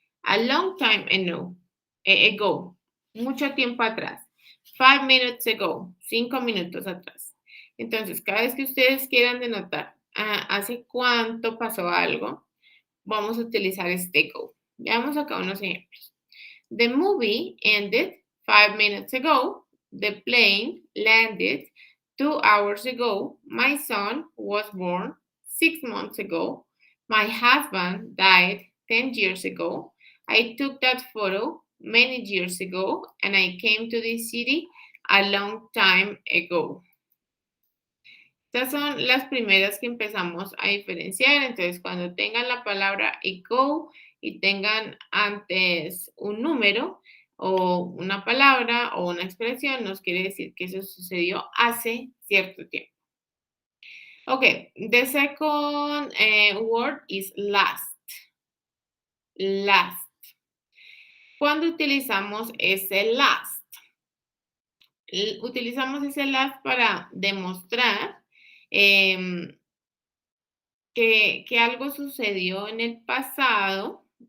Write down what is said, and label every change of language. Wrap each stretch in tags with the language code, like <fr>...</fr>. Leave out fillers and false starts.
<en>A long time ago,</en> <es>mucho tiempo atrás.</es> <en>5 minutes ago,</en> <es>5 minutos atrás. Entonces, cada vez que ustedes quieran denotar hace cuánto pasó algo, vamos a utilizar este go. Veamos acá unos ejemplos.</es> <en>The movie ended 5 minutes ago. The plane landed 2 hours ago. My son was born 6 months ago. My husband died 10 years ago. I took that photo many years ago and I came to this city a long time ago.</en> <es>Estas son las primeras que empezamos a diferenciar. Entonces, cuando tengan la palabra ago y tengan antes un número o una palabra o una expresión, nos quiere decir que eso sucedió hace cierto tiempo.</es> <en>Okay, the second word is last. Last.</en> <es>¿Cuándo utilizamos ese last? Utilizamos ese last para demostrar que algo sucedió en el pasado.</es>